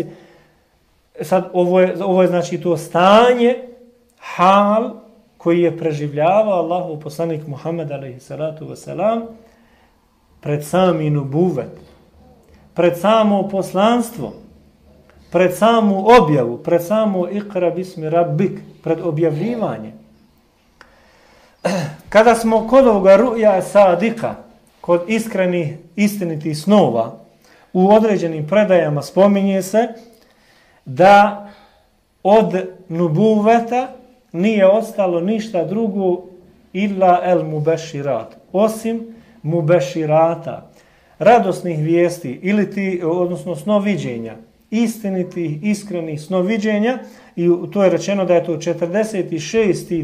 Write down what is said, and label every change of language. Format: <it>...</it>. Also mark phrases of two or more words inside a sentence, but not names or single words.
<bs>Sad ovo je znači to stanje, hal koji je preživljavao Allahov poslanik Muhammed</bs> <ar>عليه الصلاة والسلام</ar> <bs>pred sami nubuvet, pred samo poslanstvo, pred samu objavu, pred samo</bs> <ar>اقرأ باسم ربك,</ar> <bs>pred objavljivanje. Kada smo kod ovoga</bs> <ar>رؤيا صادقة,</ar> <bs>kod iskrenih, istinitih snova, u određenim predajama spominje se da od nubuveta nije ostalo ništa drugo</bs> <ar>إلا المبشرات,</ar> <bs>osim mubeširata, radosnih vijesti ili odnosno snoviđenja, istinitih, iskrenih snoviđenja, i to je rečeno da je to 46.</bs>